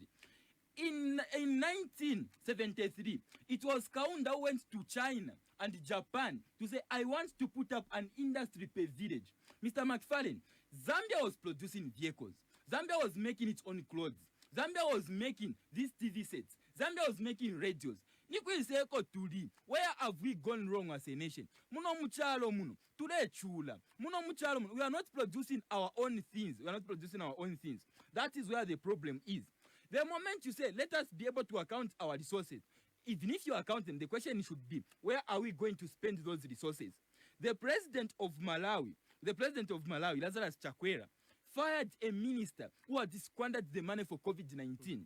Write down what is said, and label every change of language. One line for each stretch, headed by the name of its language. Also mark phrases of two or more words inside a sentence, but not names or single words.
English: In 1973, it was Kaunda who went to China and Japan to say, I want to put up an industry per village. Mr. McFarlane, Zambia was producing vehicles. Zambia was making its own clothes. Zambia was making these TV sets. Zambia was making radios. Where have we gone wrong as a nation?
Bemba: Muno muchalo muno. Today chula. Muno muchalo muno.
English: We are not producing our own things. We are not producing our own things. That is where the problem is. The moment you say, let us be able to account our resources, even if you account them, the question should be, where are we going to spend those resources? The president of Malawi, Lazarous Chakwera, fired a minister who had squandered the money for COVID-19.